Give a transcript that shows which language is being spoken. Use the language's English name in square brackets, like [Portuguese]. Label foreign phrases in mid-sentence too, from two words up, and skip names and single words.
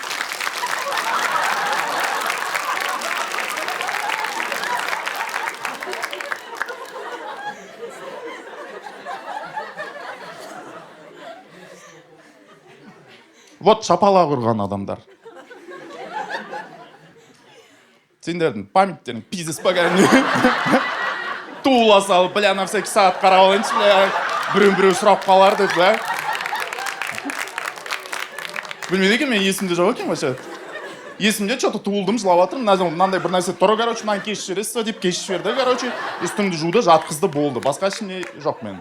[Kazakh] Вот шапалақ ұрған адамдар. Сендердің памяттерің пиздес па кәдімгі. Туыла салып, бля, [Russian] на всякий [Kazakh] сағат қарап алайыншы, бля, біреу сұрап қалар деп, бля. Білмейді екен, мен есімде жоқ екен вообще. Есімде что-то туылдым, жылап жатырмын, мынандай бір нәрсе тұры, короче, мынаны кешіп жібересіз деп кешіп жіберді, короче, үстіңді жуды, жатқызды, болды. Басқа ішімде жоқ мен.